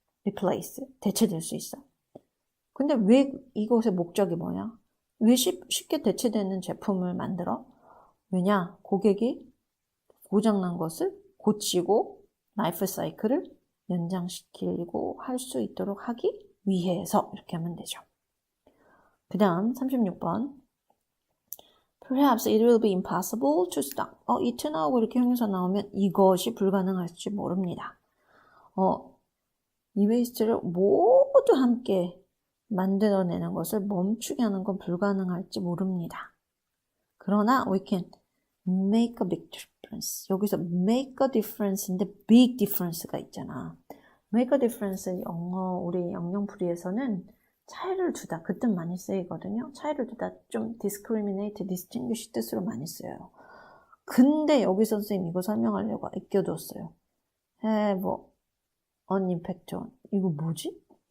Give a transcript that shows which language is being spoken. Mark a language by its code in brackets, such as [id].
[ko] replace, 대체될 수 있어. 근데 왜 이것의 목적이 뭐냐? 왜 쉽게 대체되는 제품을 만들어? 왜냐? 고객이 고장난 것을 고치고 라이프 사이클을 연장시키고 할 수 있도록 하기 위해서 이렇게 하면 되죠. 그 다음 36번 [en] Perhaps it will be impossible to stop. [ko] 이 to 나오고 이렇게 형용사 나오면 이것이 불가능할지 모릅니다. 이 웨이스트를 모두 함께 만들어내는 것을 멈추게 하는 건 불가능할지 모릅니다. 그러나 [en] we can make a big difference. [ko] 여기서 make a difference인데 big difference가 있잖아. make a difference 우리 영영풀이에서는 차이를 두다 그 뜻 많이 쓰이거든요. 차이를 두다 좀 discriminate, distinguish 뜻으로 많이 써요. 근데 여기서 선생님 이거 설명하려고 아껴뒀어요. [en] have an impact on. [ko] 이거 뭐지?